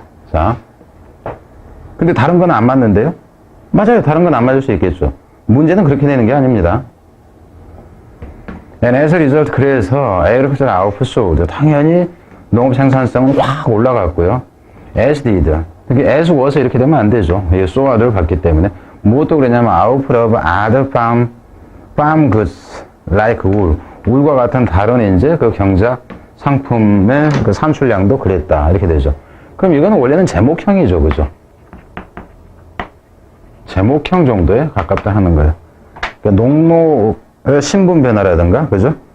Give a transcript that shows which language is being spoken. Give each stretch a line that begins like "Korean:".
Korean: 자, 근데 다른 건 안 맞는데요? 맞아요. 다른 건 안 맞을 수 있겠죠. 문제는 그렇게 되는 게 아닙니다.
English: And as a result, 그래서 agricultural output soared.
Korean: 당연히 농업 생산성은 확 올라갔고요.
English: As did.
Korean: 특히 as was 이렇게 되면 안 되죠. 이게 soared를 봤기 때문에.
English: 무엇도 그랬냐면 output of other farm goods like wool.
Korean: 울과 같은 다른 이제 그 경작 상품의 그 산출량도 그랬다. 이렇게 되죠. 그럼 이거는 원래는 제목형이죠. 그죠? 제목형 정도에 가깝다 하는 거예요. 그러니까 농노의 신분 변화라든가, 그죠?